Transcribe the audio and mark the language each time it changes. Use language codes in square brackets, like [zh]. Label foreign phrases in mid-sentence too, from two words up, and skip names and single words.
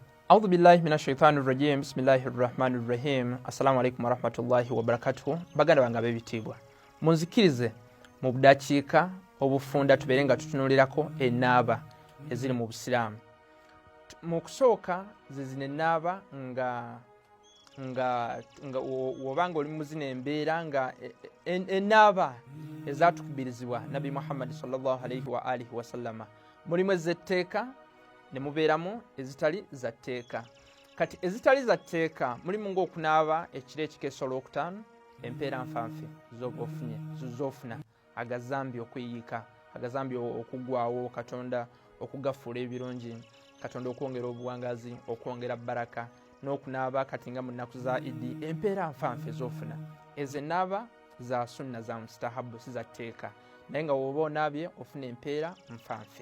[ar] أعوذ بالله من الشيطان الرجيم بسم الله الرحمن الرحيم السلام عليكم ورحمة الله وبركاته [lg] baganda banga bebitibwa munzikirize mu budakiika obufunda tuberenga tutunulirako enaaba eziri mu Busilamu mu kusooka zezino enaaba nga wobanga oli muzina embeera nga enaaba ezatukubirizibwa Nabi Muhammad [ar] صلى الله عليه وآله وسلم [lg] mulimu ezetteeka ne mubeeramu ezitali za tteeka. Kati ezitali za tteeka mulimu ng'okunaaba ekiro ekikeesa olwokutaano empeera nfanfe z'ofuna agazambi okweyiika agazambi okugwawo Katonda okugafuula ebirungi Katonda okwongera obuwangazi okwongera baraka n'okunaaba kati nga mu nnaku za Idi empeera nfanfe z'ofuna ezo ennaaba za sunna za mustahabu si za tteeka naye nga woba onaabye ofuna empeera nfanfe.